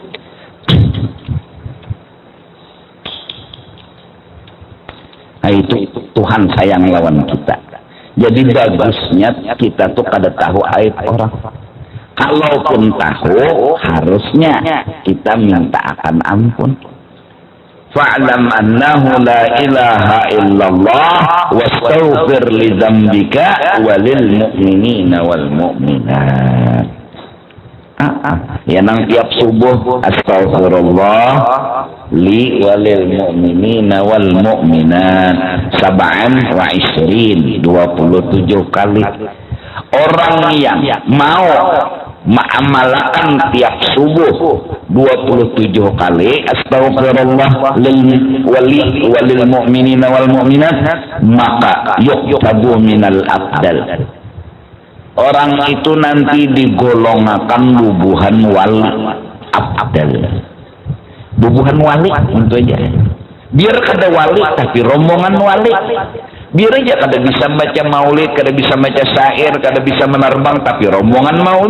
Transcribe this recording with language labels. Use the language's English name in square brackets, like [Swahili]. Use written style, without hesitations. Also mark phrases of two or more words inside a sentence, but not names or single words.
[Banjar] Nah itu Tuhan sayang lawan kita. Jadi bagusnya kita tuh kada tahu aib orang. Kalaupun tahu, harusnya kita minta akan ampun. [Arabic] فاعلم أنه لا إله إلا الله واستغفر لذنبك وللمؤمنين والمؤمنات. [Banjar] Ya nang tiap subuh [Arabic] أستغفر الله لي وللمؤمنين والمؤمنات سبعا و 27 kali. [Banjar] Orang yang mau mengamalkan tiap subuh 27 kali [Arabic] أستغفر الله لي وللمؤمنين والمؤمنات, [Banjar] maka [Arabic] يكتب من الأبدال. [Banjar] Orang itu nanti digolongkan bubuhan wali abdal. Bubuhan wali untuk aja. Biar kada wali tapi rombongan wali. Biar aja kada bisa baca maulid, kada bisa baca syair, kada bisa menerbang tapi rombongan maulid.